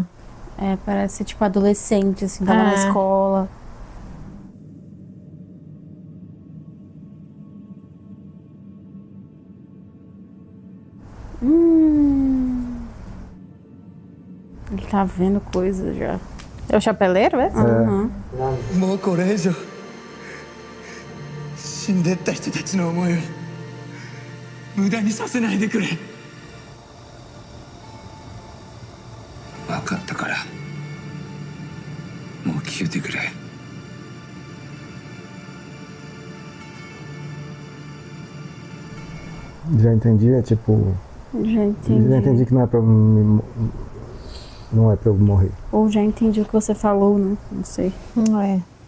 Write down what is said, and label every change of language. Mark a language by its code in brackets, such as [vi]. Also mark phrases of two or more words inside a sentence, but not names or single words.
[pt] É, parece tipo adolescente, assim, tava na escola. Ele tá vendo coisas já. É o chapeleiro, é? [ja] もうこれ以上死んでった人たちの思いを無駄にさせないでくれ。分かったからもう消えてくれ。 [pt] Já entendi, é tipo... Já entendi. Já entendi que não é pra não é pra eu morrer. Ou já entendi o que você falou, né? Não sei. Não é.